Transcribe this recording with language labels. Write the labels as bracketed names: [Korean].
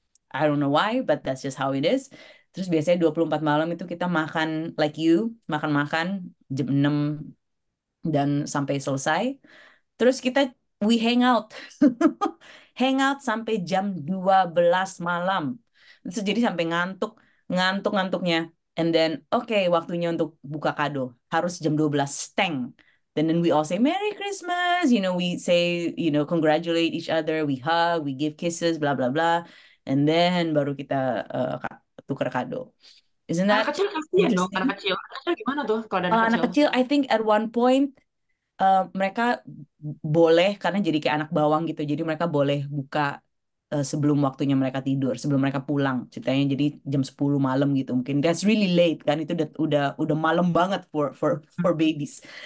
[English] I don't know why, but that's just how it is. [Indonesian] Terus biasanya 24 malam itu kita makan like you, makan-makan jam 6 dan sampai selesai. [English] Terus we hang out. Hang out [Indonesian] sampai jam 12 malam. Terus jadi sampai ngantuknya. [English] And then, okay, [Indonesian] waktunya untuk buka kado. Harus jam 12 steng. [English] And then we all say, Merry Christmas. We say, congratulate each other. We hug, we give kisses, blah, blah, blah. And then [Indonesian] baru kita tukar kado. [English] Isn't that [Indonesian] Anak kecil kasihan dong, anak kecil gimana tuh kalau ada anak kecil? [English] I think at one point [Indonesian] mereka boleh, karena jadi kayak anak bawang gitu. Jadi mereka boleh buka sebelum waktunya mereka tidur, sebelum mereka pulang ceritanya. Jadi jam 10 malam gitu mungkin. [English] That's really late kan, [Indonesian] itu udah malam banget [English] for babies.